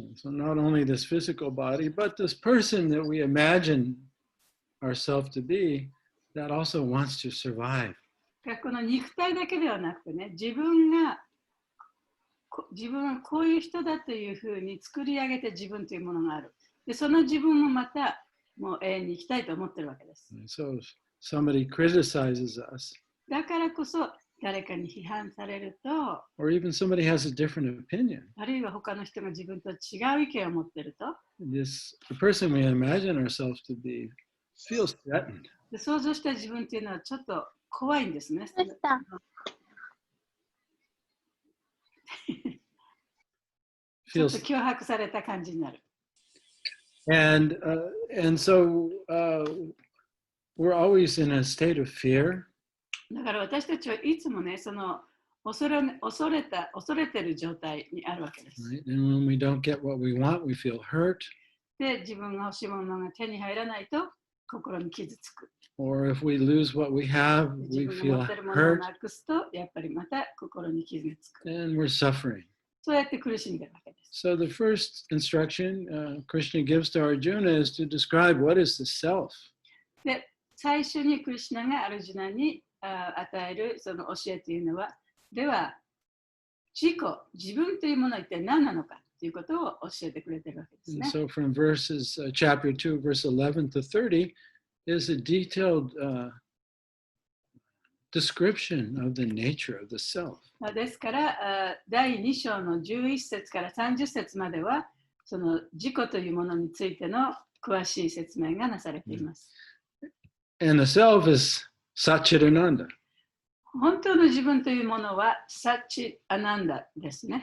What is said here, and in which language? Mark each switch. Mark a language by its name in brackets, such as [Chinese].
[English] So not only this physical body, but this person that we imagine ourselves to be, that also wants to survive. [Japanese] この肉体だけではなくてね、自分はこういう人だというふうに作り上げて自分というものがある。で、その自分もまたもう永遠に生きたいと思ってるわけです。 [English] So if somebody criticizes us, [Japanese] だからこそ誰かに批判されると、 [English] or even somebody has a different opinion, [Japanese] あるいは他の人が自分と違う意見を持ってると、 [English] the person we imagine ourselves to be feels threatened. [Japanese] で想像した自分っていうのはちょっと怖いんですね。ちょっと脅迫された感じになる。 [English] And so we're always in a state of fear. [Japanese] だから私たちはいつもね、恐れてる状態にあるわけです。 [English] Right? And when we don't get what we want, we feel hurt. [Japanese] で、自分が欲しいものが手に入らないと心に傷つく。 [English] Or if we lose what we have, [Japanese] 自 [English] we [Japanese] 分が [English] feel [Japanese] 持ってるものを [English] hurt [Japanese] なくすと、やっぱりまた心に傷がつく。 [English] and we're suffering. [Japanese] そうやって苦しんでるわけです。 [English] So the first instruction Krishna gives to Arjuna is to describe what is the self. [Japanese] で、最初にクリシュナがアルジュナに与えるその教えというのは、では、自分というものは一体何なのかということを教えてくれているわけです [English] And [Japanese] ね。 [English] so from chapter 2, verse 11 to 30 is a detailed description of the nature of the self. [Japanese] ですから、第2章の11節から30節までは、その自己というものについての詳しい説明がなされています。 [English] And the self is Satchitananda, [Japanese] 本当の自分というものはサッチアナンダですね。